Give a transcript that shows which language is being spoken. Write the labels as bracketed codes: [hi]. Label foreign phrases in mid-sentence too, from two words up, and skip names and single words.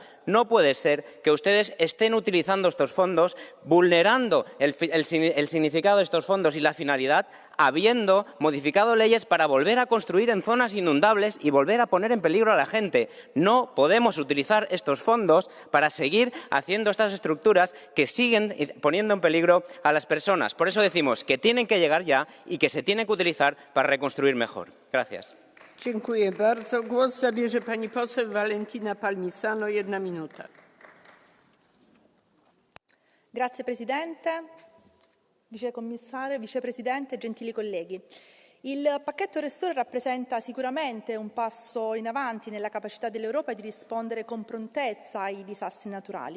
[es] No puede ser que ustedes estén utilizando estos fondos, vulnerando el significado de estos fondos y la finalidad, habiendo modificado leyes para volver a construir en zonas inundables y volver a poner en peligro a la gente. No podemos utilizar estos fondos para seguir haciendo estas estructuras que siguen poniendo en peligro a las personas. Por eso decimos que tienen que llegar ya y que se tienen que utilizar para reconstruir mejor. Gracias. [pl] Dziękuję bardzo. Głos zabierze pani poseł Valentina Palmisano. 1 minuta. [it] Grazie Presidente, Vicecommissario, Vicepresidente, gentili colleghi. Il pacchetto Restore rappresenta sicuramente un passo in avanti nella capacità dell'Europa di rispondere con prontezza ai disastri naturali.